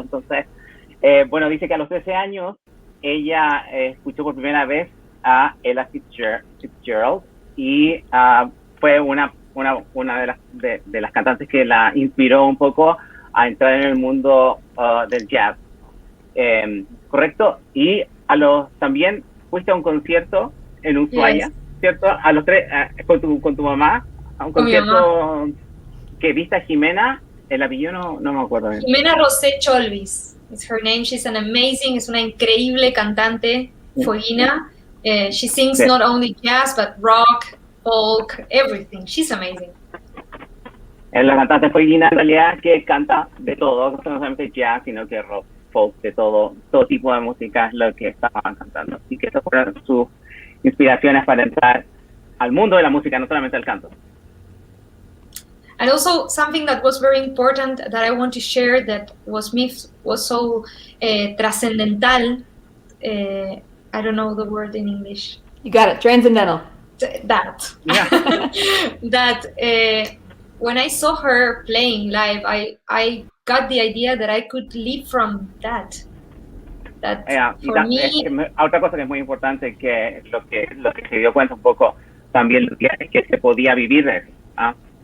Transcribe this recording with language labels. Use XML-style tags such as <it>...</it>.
<es>Entonces, bueno, dice que a los 13 años ella escuchó por primera vez a Ella Fitzgerald y fue una de las cantantes que la inspiró un poco a entrar en el mundo del jazz. ¿Correcto? Y también fuiste a un concierto en Ushuaia, yes, ¿cierto? A los 3, con tu mamá, a un concierto que viste a Jimena, el apellido no me acuerdo bien.</es> <en>Jimena Rosé Cholvis, it's her name.</en> <es>She's es una increíble cantante fueguina.</es> <en>She sings not only jazz, but rock, folk, everything. She's amazing.</en> <es>Es la cantante fueguina en realidad que canta de todo, no solamente jazz, sino que rock, folk, de todo tipo de música es lo que estaban cantando. Así que esas fueron sus inspiraciones para entrar al mundo de la música, no solamente al canto.</es> <en>And also something that was very important that I want to share that was so trascendental I don't know the word in English. You got it. Transcendental. That. Yeah. That when I saw her playing live, I got the idea that I could live from that. That for me.</en> <es>Otra cosa que es muy importante, que lo que se dio cuenta un poco también Lucía, es que se podía vivir de eso.</es>